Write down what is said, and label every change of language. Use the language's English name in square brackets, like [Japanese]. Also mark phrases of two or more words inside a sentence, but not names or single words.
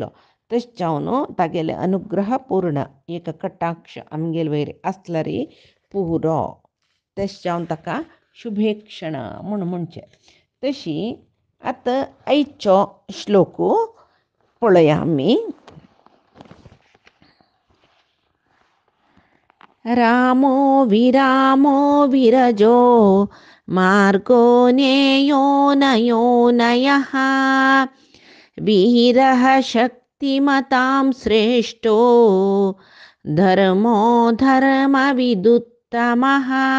[Konkani] तशें जावन तागेले अनुग्रह पूर्ण एक कटाक्ष आमगेले वयर आसल्यार पुरो. तशें जावन ताका शुभे क्षण म्हूण म्हणचें. तशी आतां आयचो श्लोक पळोवया आमी. [Sanskrit] रामो विरजो मार्गो नेयो नयोनयः वीरः शक्तिमतां श्रेष्ठो धर्मो धर्मविदुत्तमः.